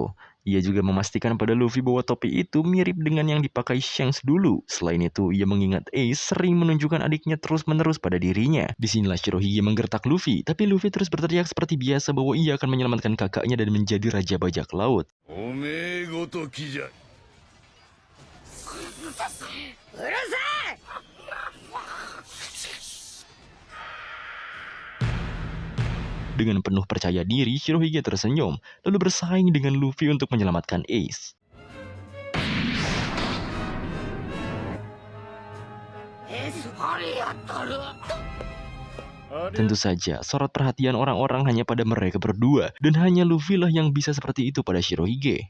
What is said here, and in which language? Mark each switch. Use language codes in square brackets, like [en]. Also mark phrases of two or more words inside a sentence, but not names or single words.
[id] Ia juga memastikan pada Luffy bahwa topi itu mirip dengan yang dipakai Shanks dulu. Selain itu, ia mengingat Ace sering menunjukkan adiknya terus-menerus pada dirinya. Disinilah Shirohige menggertak Luffy, tapi Luffy terus berteriak seperti biasa bahwa ia akan menyelamatkan kakaknya dan menjadi raja bajak laut. [ja] おめえごときじゃうるさい [id] Dengan penuh percaya diri, Shirohige tersenyum, lalu bersaing dengan Luffy untuk menyelamatkan Ace. Tentu saja, sorot perhatian orang-orang hanya pada mereka berdua, dan hanya Luffy lah yang bisa seperti itu pada Shirohige.